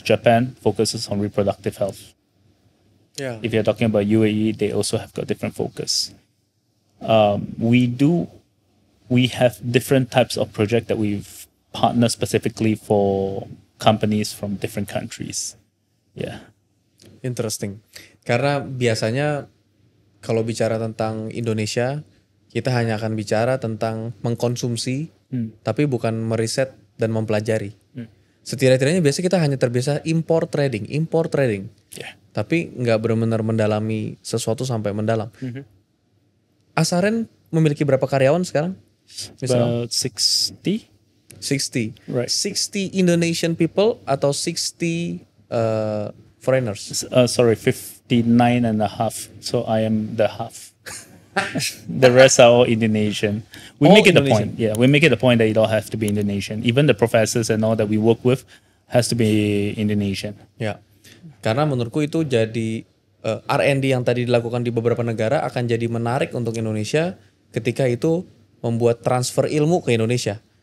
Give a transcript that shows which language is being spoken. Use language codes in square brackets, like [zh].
[en] Japan focuses on reproductive health. [id] Ya. [en] If you're talking about UAE, they also have got different focus. We have different types of project that we've partnered specifically for companies from different countries. Yeah. Interesting. [id] Karena biasanya kalau bicara tentang Indonesia, kita hanya akan bicara tentang mengkonsumsi, tapi bukan meriset dan mempelajari. Setidak-tidaknya biasanya kita hanya terbiasa import trading. [en] Yeah. [id] Tapi nggak benar-benar mendalami sesuatu sampai mendalam. Asaren memiliki berapa karyawan sekarang? [en] About 60. 60. Right. 60 Indonesian people [id] atau [en] 60 foreigners? Sorry, 59 and a half. So I am the half. The rest are all Indonesian. We All make it a Indonesian? point. Yeah, we make it a point that it all have to be Indonesian. Even the professors and all that we work with has to be Indonesian. [id] Ya. Karena menurutku itu jadi R&D yang tadi dilakukan di beberapa negara akan jadi menarik untuk Indonesia ketika itu membuat transfer ilmu ke Indonesia.